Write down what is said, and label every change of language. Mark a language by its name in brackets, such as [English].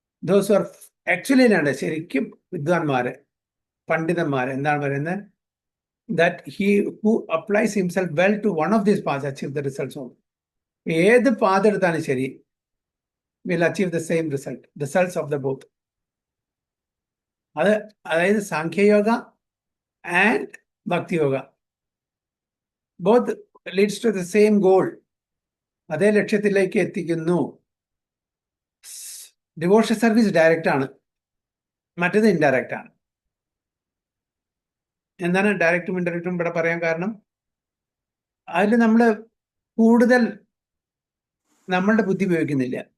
[English] those are actually [Malayalam] ആണ് ശരിക്കും വിദ്വാൻമാര്, പണ്ഡിതന്മാര് എന്താണ് പറയുന്നത്? [English] that he who applies himself well to one of these paths achieve the results of. [Malayalam] ഏത് പാത എടുത്താലും ശരി [English] will achieve the same results of the both. അതായത് Sankhyayoga and Bhaktiyoga both leads to the same goal. [Malayalam] അതേ ലക്ഷ്യത്തിലേക്ക് എത്തിക്കുന്നു. ഡിവോഷൻ സർവീസ് ഡയറക്റ്റ് ആണ്, മറ്റേത് ഇൻഡയറക്റ്റ് ആണ്. എന്താണ് ഡയറക്റ്റും ഇൻഡയറക്റ്റും ഇവിടെ പറയാൻ കാരണം? അതിൽ നമ്മൾ കൂടുതൽ നമ്മളുടെ ബുദ്ധി ഉപയോഗിക്കുന്നില്ല.